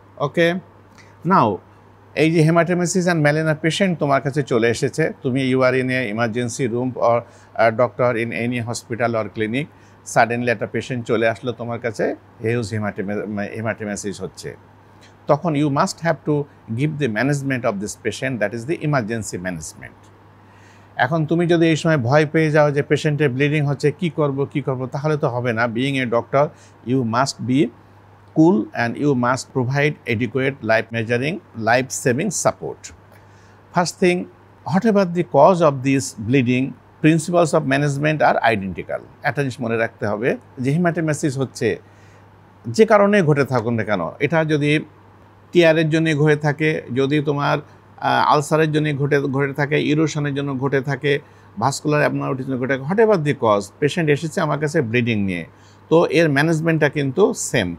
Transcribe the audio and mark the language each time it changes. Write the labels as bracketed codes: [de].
[bn] ওকে, নাও এই যে হেমাটোমেসিস and ম্যালেনা patient তোমার কাছে চলে এসেছে, তুমি [en] you are in a emergency room or doctor in any hospital or clinic, [bn] suddenly একটা পেশেন্ট চলে আসলো তোমার কাছে, হিউজ হেমাটোমেসিস হচ্ছে, তখন [en] You must have to give the management of this patient, that is the emergency management. [bn] এখন তুমি যদি এই সময় ভয় পেয়ে যাও যে পেশেন্টের ব্লিডিং হচ্ছে, কি করব, তাহলে তো হবে না। [en] Being a doctor, you must be cool and you must provide adequate life saving support. First thing, whatever the cause of this bleeding, principles of management are identical. [bn] একটা জিনিস মনে রাখতে হবে যে হেমাটোমেসিস হচ্ছে যে কারণে ঘটে থাকুন না কেন, এটা যদি টিয়ারের জন্য ঘটে থাকে, যদি তোমার আলসারের জন্য ঘটে থাকে, ইরোশনের জন্য ঘটে থাকে, ভাস্কুলার অ্যাবনর্মালিটির জন্য ঘটে থাকে, [en] whatever the cause, [bn] পেশেন্ট এসেছে আমার কাছে ব্লিডিং নিয়ে, তো এর ম্যানেজমেন্টটা কিন্তু সেম।